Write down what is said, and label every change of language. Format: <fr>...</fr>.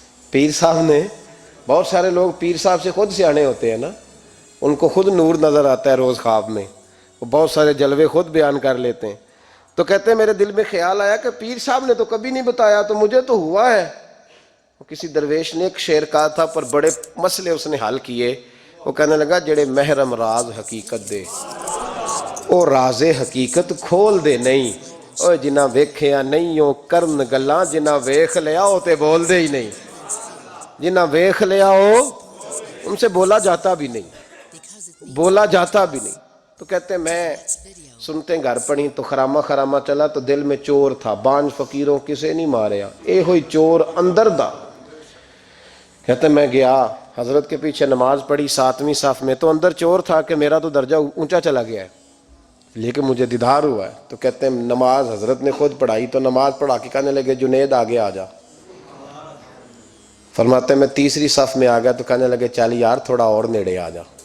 <ur>پیر صاحب نے، بہت سارے لوگ پیر صاحب سے خود سیانے ہوتے ہیں نا، ان کو خود نور نظر آتا ہے روز خواب میں، وہ بہت سارے جلوے خود بیان کر لیتے ہیں. تو کہتے ہیں میرے دل میں خیال آیا کہ پیر صاحب نے تو کبھی نہیں بتایا تو مجھے تو ہوا ہے. کسی درویش نے ایک شعر کہا تھا پر بڑے مسئلے اس نے حل کیے. وہ کہنے لگا</ur> <pa>جڑے محرم راز حقیقت دے او راز حقیقت کھول دے نہیں، او جنہ ویکھیا نہیں او کرن گلاں، جنہ ویکھ لیا او تے بول دے ہی نہیں.</pa> <ur>جنہ ویکھ لیا ہو ان سے بولا جاتا بھی نہیں، بولا جاتا بھی نہیں. تو کہتے ہیں میں سنتے گھر پڑھی تو خرامہ خرامہ چلا تو دل میں چور تھا.</ur> <pa>بانج فقیروں کسے نہیں ماریا، اے ہوئی چور اندر دا.</pa> <ur>کہتے ہیں میں گیا حضرت کے پیچھے نماز پڑھی 7ویں صف میں، تو اندر چور تھا کہ میرا تو درجہ اونچا چلا گیا ہے لیکن مجھے دیدار ہوا ہے. تو کہتے ہیں نماز حضرت نے خود پڑھائی تو نماز پڑھا کے کہنے لگے جنید آگے آ جا. فرماتے ہیں میں تیسری صف میں آ گیا تو کہنے لگے چل یار تھوڑا اور نیڑے آ جا.</ur>